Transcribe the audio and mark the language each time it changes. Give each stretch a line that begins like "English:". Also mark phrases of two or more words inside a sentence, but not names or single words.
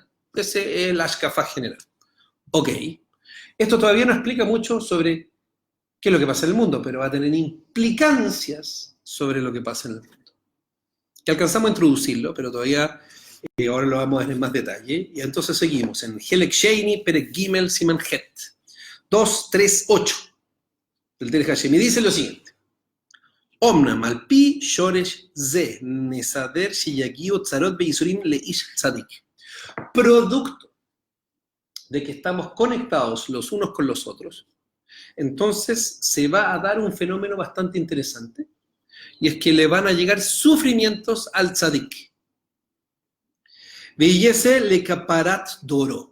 Spanish: Ese es el ashkafá general. Ok. Esto todavía no explica mucho sobre qué es lo que pasa en el mundo, pero va a tener implicancias sobre lo que pasa en el mundo. Que alcanzamos a introducirlo, pero todavía... ahora lo vamos a ver en más detalle. Y entonces seguimos en Helek Sheini, Perek Gimel, Siman Het. 2, 3, 8. El Derech Hashem. Y dice lo siguiente.
Hebrew: אמנם על פי שרש זה נסדר שיגיעו צרות ויסורים לאיש צדיק.
Spanish: Producto de que estamos conectados los unos con los otros, entonces se va a dar un fenómeno bastante interesante, y es que le van a llegar sufrimientos al tzadik.
Hebrew: ויהיה לכפרת דורו.